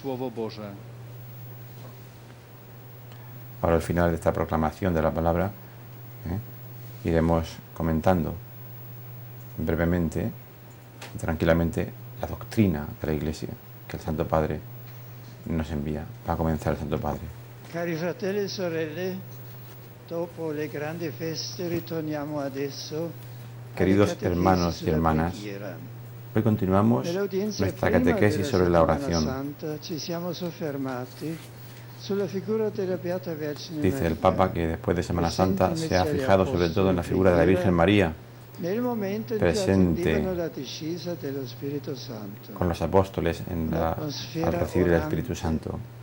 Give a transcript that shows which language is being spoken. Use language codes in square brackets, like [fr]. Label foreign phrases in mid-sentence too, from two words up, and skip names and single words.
[es] ¿Qué te he hecho? Ahora al final de esta proclamación de la palabra, iremos comentando brevemente y tranquilamente la doctrina de la Iglesia que el Santo Padre nos envía. Va a comenzar el Santo Padre. [it] Cari fratelli e sorelle, dopo le grandi feste ritorniamo adesso. [es] Queridos hermanos y hermanas, hoy continuamos nuestra catequesis sobre la oración. Dice el Papa que después de Semana Santa se ha fijado sobre todo en la figura de la Virgen María, presente con los apóstoles al recibir el Espíritu Santo.